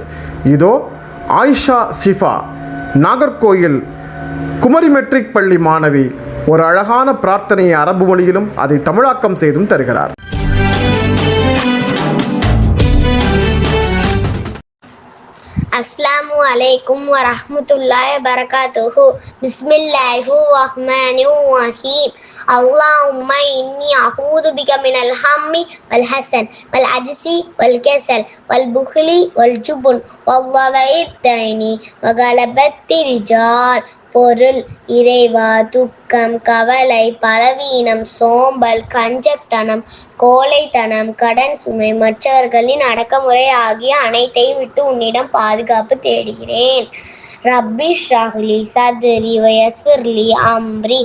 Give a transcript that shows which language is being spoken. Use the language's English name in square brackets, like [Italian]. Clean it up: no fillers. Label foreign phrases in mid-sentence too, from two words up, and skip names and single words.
[Tamil] இதோ ஆயிஷா ஷிஃபா, நாகர்கோயில் குமரி மெட்ரிக் பள்ளி மாணவி ஒரு அழகான பிரார்த்தனையை அரபு மொழியிலும் அதை தமிழாக்கம் செய்தும் தருகிறார். [Arabic] السلام عليكم ورحمة الله وبركاته. بسم الله الرحمن الرحيم. اللهم إني أعوذ بك من الهم والحسن والعجز والكسل والبخل والجبن والضلع الدين وغلبة الرجال. [Tamil] பொருள்: இறைவா, துக்கம், கவலை, பலவீனம், சோம்பல், கஞ்சத்தனம், கோழைத்தனம், கடன் சுமை, மற்றவர்களின் அடக்குமுறை ஆகிய அனைத்தையும் விட்டு உன்னிடம் பாதுகாப்பு தேடுகிறேன். [Arabic] رب اشرح لي صدري ويسر لي أمري.